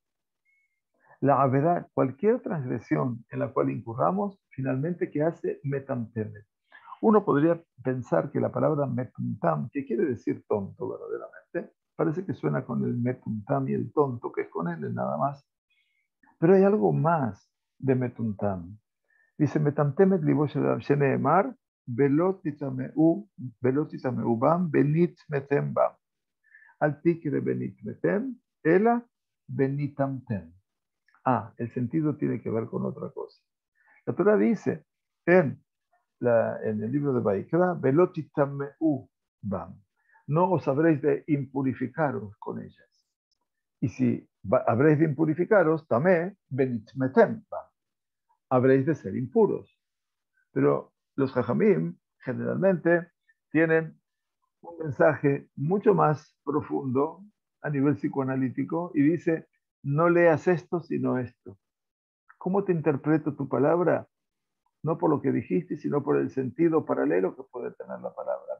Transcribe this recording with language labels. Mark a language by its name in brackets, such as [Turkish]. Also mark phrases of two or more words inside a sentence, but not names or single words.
[Spanish] La averá, cualquier transgresión en la cual incurramos, finalmente, ¿qué hace? Metamtemet. Uno podría pensar que la palabra metuntam, que quiere decir tonto verdaderamente, parece que suena con el metuntam y el tonto, que es con él nada más. Pero hay algo más de metuntam. Dice, [Hebrew] מטמטמת לבו שנאמר ולא תטמאו בם ונטמתם בם. אל תקרי ונטמתם אלא ונטמטם. [Spanish] El sentido tiene que ver con otra cosa. La Torah dice en el libro de Baikra, [Hebrew] ולא תטמאו בם. [Spanish] No os habréis de impurificaros con ellas. Y si habréis de impurificaros, tamé [Hebrew] ונטמתם בם. [Spanish] Habréis de ser impuros. Pero los jajamim generalmente tienen un mensaje mucho más profundo a nivel psicoanalítico y dice, no leas esto sino esto. ¿Cómo te interpreto tu palabra? No por lo que dijiste, sino por el sentido paralelo que puede tener la palabra.